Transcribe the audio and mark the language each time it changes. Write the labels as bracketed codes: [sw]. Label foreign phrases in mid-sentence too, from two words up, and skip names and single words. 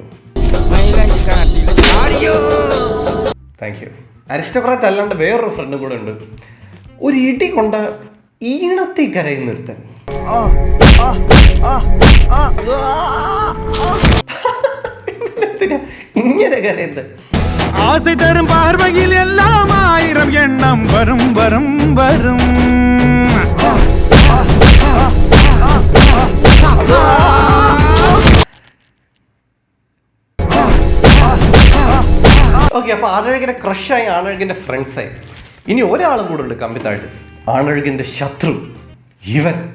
[ml] മൈലഞ്ചി കാട്ടിലെ ആടിയോ. [en] thank you. [ml] അരിസ്റ്റോക്രാറ്റ് അല്ലാണ്ട് വേറൊരു ഫ്രണ്ട് കൂടെ ഉണ്ട്. ഒരു ഇടി കൊണ്ട ഈണത്തി കരയുന്നൊരുത്തൻ. ഇങ്ങനെ കരയുന്നത് [ta] ஆசை தரும் பார்வையில் எல்லாம் 1000 எண்ணம் வரும் வரும் வரும். [ml] ഓക്കെ, അപ്പൊ ആണഴകിന്റെ ക്രഷായി, ആണഴകിന്റെ ഫ്രണ്ട്സായി. ഇനി ഒരാളും കൂടെ ഉണ്ട് കമ്പിത്തായിട്ട്, ആണഴകിന്റെ ശത്രു ഇവൻ.